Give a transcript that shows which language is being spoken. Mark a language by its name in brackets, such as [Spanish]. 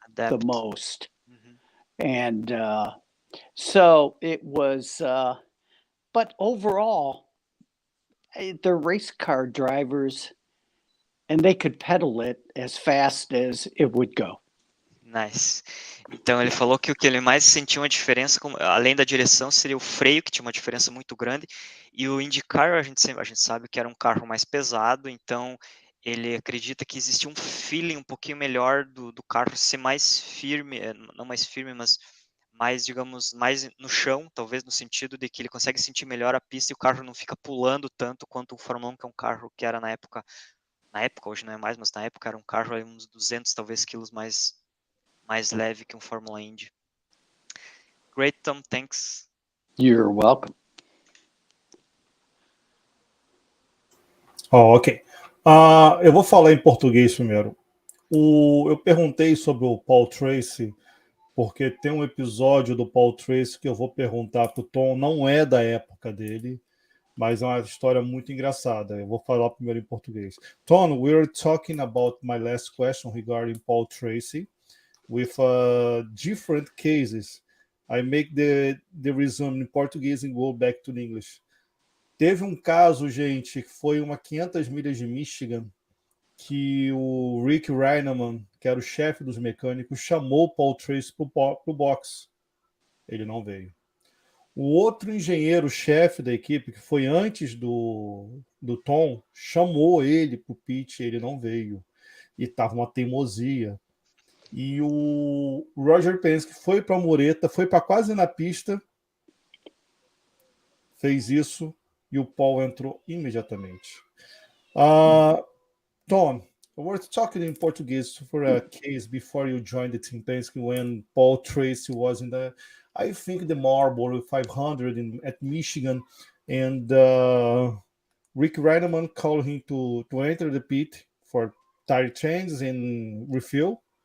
[English] Adapt. the most. And so it was, but overall, they're race car drivers, and they could pedal it as fast as it would go. Nice. [Portuguese] Então ele falou que o que ele mais sentiu uma diferença, além da direção, seria o freio, que tinha uma diferença muito grande, e o IndyCar a gente sabe que era um carro mais pesado, então ele acredita que existia um feeling um pouquinho melhor do carro ser mais firme, não mais firme, mas mais, digamos, mais no chão, talvez no sentido de que ele consegue sentir melhor a pista e o carro não fica pulando tanto quanto o Fórmula 1, que é um carro que era na época, hoje não é mais, mas na época era um carro aí uns 200 talvez quilos mais leve que um Fórmula Indy. [English] Great, Tom, thanks. You're welcome. Ok. [Portuguese] Eu vou falar em português primeiro. Eu perguntei sobre o Paul Tracy, porque tem um episódio do Paul Tracy que eu vou perguntar para o Tom, não é da época dele, mas é uma história muito engraçada. Eu vou falar primeiro em português. [English] Tom, we're talking about my last question regarding Paul Tracy with different cases. I make the resume in Portuguese and go back to the English. [Portuguese] Teve um caso, gente, que foi uma 500 milhas de Michigan, que o Rick Reineman, que era o chefe dos mecânicos, chamou o Paul Tracy para o box. Ele não veio. O outro engenheiro-chefe da equipe, que foi antes do Tom, chamou ele para o pit, ele não veio. E estava uma teimosia. E o Roger Penske foi para a mureta, foi para quase na pista, fez isso, e o Paul entrou imediatamente. [English] Tom, we're talking in Portuguese for a case before you joined the Team Penske when Paul Tracy was in I think the Marlboro 500 at Michigan, and Rick Reineman called him to enter the pit for tire changes and refuel.